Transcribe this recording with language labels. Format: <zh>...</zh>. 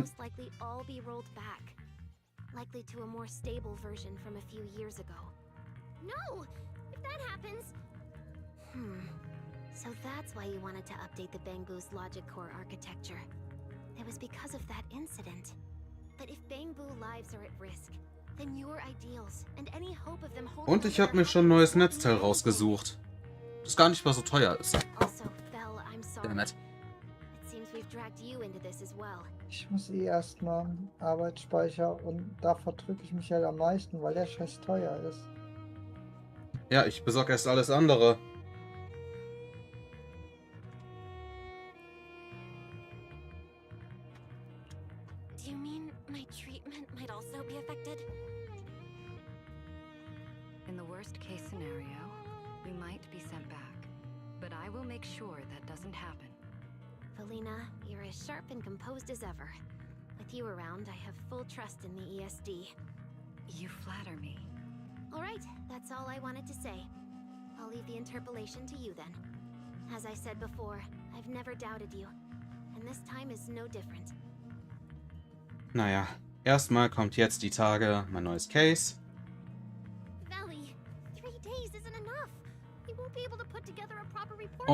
<en>most likely all be rolled back. Likely to a more stable version from a few years ago. No! If that happens... So that's why you wanted to update the Bangbu's logic core architecture. It was because of that incident. But if Bangbu lives are at risk, then your ideals and any hope of them holding</en> <de>Und ich habe mir schon ein neues Netzteil rausgesucht. Das gar nicht mal so teuer ist.</de> <en>Also, Belle, I'm sorry. Damn it. It seems we've dragged you into this as well.</en> <de>Ich muss erstmal Arbeitsspeicher und da verdrücke ich mich halt am meisten, weil der scheiß teuer ist. Ja, ich besorge erst alles andere.</de> <en>Do you mean my treatment might also be affected? In the worst case scenario, we might be sent back. But I will make sure that doesn't happen. Felina, you're as sharp and composed as ever. With you around, I have full trust in the ESD. You flatter me. Alright, that's all I wanted to say. I'll leave the interpolation to you then. As I said before, I've never doubted you. And this time is no different.</en> <de>Naja, erstmal kommt jetzt die Tage mein neues Case.</de> <en>Valley, 3 days isn't enough. We won't be able to put together a proper report in</en>